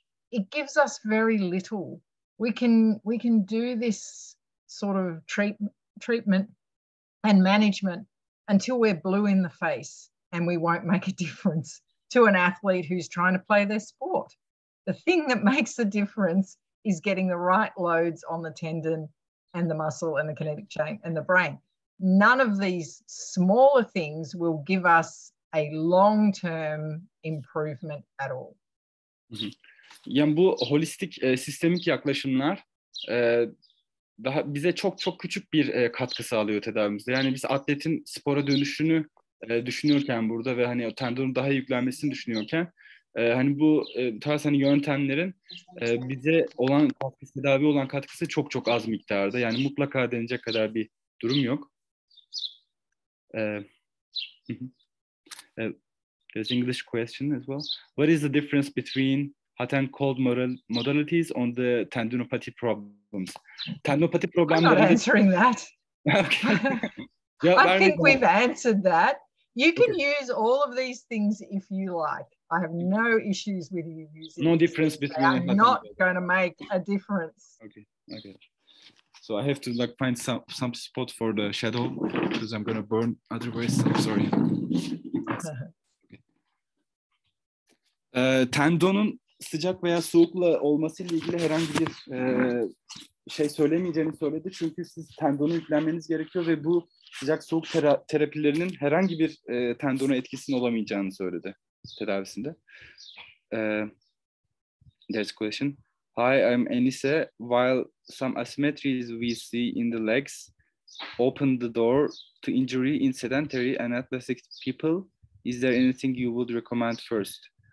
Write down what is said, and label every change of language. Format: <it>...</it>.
<en>It gives us very little. We can do this sort of treatment and management until we're blue in the face, and we won't make a difference to an athlete who's trying to play their sport. The thing that makes the difference is getting the right loads on the tendon and the muscle and the kinetic chain and the brain. None of these smaller things will give us a long-term improvement at all.</en> <tr>Yani bu holistik, sistemik yaklaşımlar daha bize çok küçük bir katkı sağlıyor tedavimizde. Yani biz atletin spora dönüşünü düşünüyorken burada ve hani o tendonun daha yüklenmesini düşünüyorken hani bu tarz hani yöntemlerin bize olan katkısı, tedavi olan katkısı çok az miktarda. Yani mutlaka denecek kadar bir durum yok.</tr> <en>There's English question as well. What is the difference between hot and cold modalities on the tendinopathy problems? Tendinopathy problems. I'm not answering that. Okay. I think we've answered that. You can use all of these things if you like. I have no issues with you using. No difference between. They are not going to make a difference. Okay. So I have to like find some spot for the shadow because I'm going to burn otherwise. I'm sorry.</en> <tr>Tendonun sıcak veya soğukla olmasıyla ilgili herhangi bir şey söylemeyeceğini söyledi. Çünkü siz tendona yüklenmeniz gerekiyor ve bu sıcak soğuk terapilerinin herhangi bir tendona etkisinin olamayacağını söyledi tedavisinde.</tr> <en>There's a question. Hi, I'm Enise. While some asymmetries we see in the legs open the door to injury in sedentary and athletic people, is there anything you would recommend first?</en>